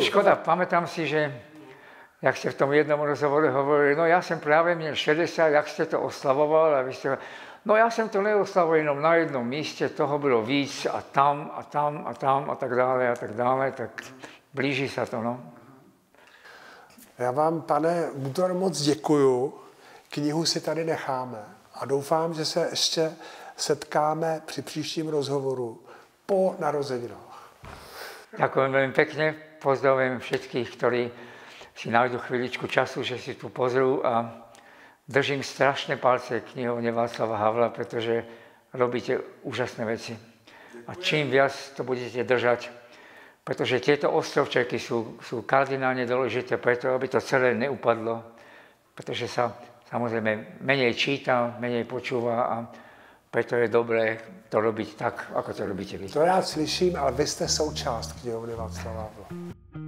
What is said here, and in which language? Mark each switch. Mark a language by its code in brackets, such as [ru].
[sk] Škoda, pamätám si, že jak ste v tom jednom rozhovore hovorili, no ja som práve měl 60, jak ste to oslavoval, a vy ste, no ja som to neoslavoval [cs] jenom na jednom míste, toho bylo víc a tam a tam a tam a tak dále, [sk] tak blíží sa to, no. [cs] Já vám, pane Bútor, moc děkuju. Knihu si tady necháme a doufám, že se ještě setkáme při příštím rozhovoru po narozeninách. [sk] Ďakujem veľmi pekne, pozdravujem všetkých, ktorí si nájdu chvíličku času, že si tu pozrú, a držím strašné palce knihovne Václava Havla, pretože robíte úžasné veci. A čím viac to budete držať, pretože tieto ostrovčeky sú kardinálne dôležité preto, aby to celé neupadlo, pretože sa samozrejme menej číta, menej počúva a preto je dobré to robiť tak, ako to robíte vy. [cs] To rád slyším, ale vy jste součást knihovny Václava Havla.